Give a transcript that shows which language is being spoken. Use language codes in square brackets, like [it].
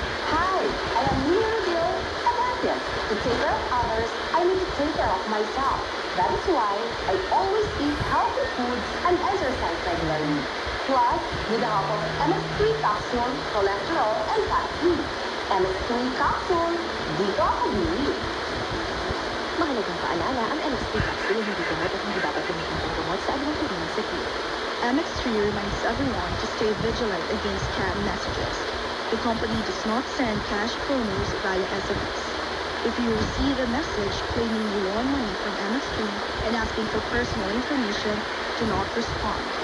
[en] Hi, I am Mia Reveal, a champion. To take care of others, I need to take care of myself. That is why I always eat healthy foods and exercise regularly. Plus, with the help of MS3 capsule, cholesterol, and fat-free. [tl] MS3 capsule, dito ako bili. Mahalagang paalala, ang MX3 capsule hindi gamot at hindi dapat gamitin pang gamot sa anumang uri ng sakit. [en] MX3 reminds everyone to stay vigilant against scam messages. The company does not send cash promos via SMS. If you receive a message claiming you won money from MX3 and asking for personal information, do not respond.